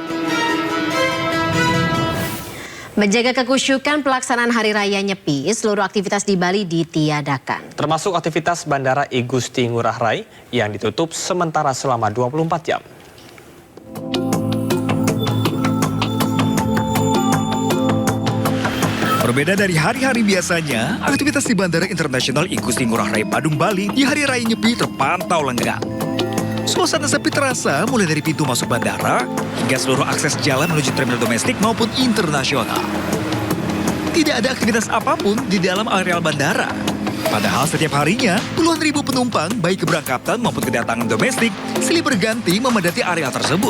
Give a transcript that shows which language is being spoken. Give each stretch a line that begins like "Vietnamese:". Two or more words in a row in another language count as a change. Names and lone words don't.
Indonesian: Menjaga kekusyukan pelaksanaan Hari Raya Nyepi, seluruh aktivitas di Bali ditiadakan. Termasuk aktivitas Bandara I Gusti Ngurah Rai yang ditutup sementara selama 24 jam. Berbeda dari hari-hari biasanya, aktivitas di Bandara Internasional I Gusti Ngurah Rai Badung, Bali di Hari Raya Nyepi terpantau lengang. Suasana sepi terasa mulai dari pintu masuk bandara hingga seluruh akses jalan menuju terminal domestik maupun internasional. Tidak ada aktivitas apapun di dalam areal bandara. Padahal setiap harinya, puluhan ribu penumpang baik keberangkatan maupun kedatangan domestik silih berganti memadati area tersebut.